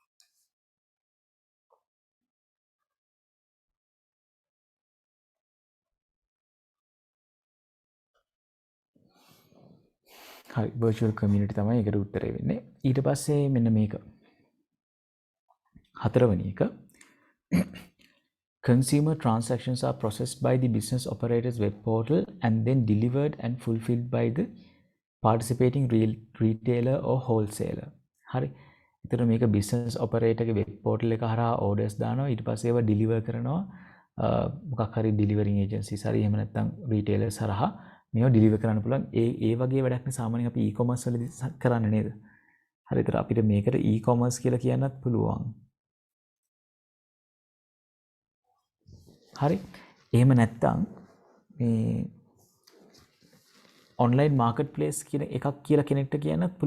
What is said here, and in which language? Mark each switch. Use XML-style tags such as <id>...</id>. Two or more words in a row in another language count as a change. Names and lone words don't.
<si>හරි</si> <en>virtual community</en> <si>තමයි ඒකට උත්තරේ වෙන්නේ. ඊට පස්සේ මෙන්න මේක. හතරවෙනි එක</si> <en>consumer transactions are processed by the business operator's web portal and then delivered and fulfilled by the participating retailer or wholesaler.</en> <si>හරි. එතකොට මේක</si> <en>business operator</en> <si>ගේ</si> <en>web portal</en> <si>එක හරහා orders දානවා ඊට පස්සේ ඒවා deliver කරනවා මොකක් හරි</si> <en>delivering agencies</en> <si>හරි එහෙම නැත්නම් retailers හරහා මේවා deliver කරන්න පුළුවන්. ඒ වගේ වැඩක් නේ සාමාන්‍යයෙන් අපි e-commerce වලදී කරන්නේ නේද? හරි. ඒතර අපිට මේකට e-commerce කියලා කියන්නත් පුළුවන්. හරි එහෙම නැත්තම් මේ</si> <en>online market place</en> <si>කියන එකක් කියලා කෙනෙක්ට කියන්නත් පුළුවන්.</si>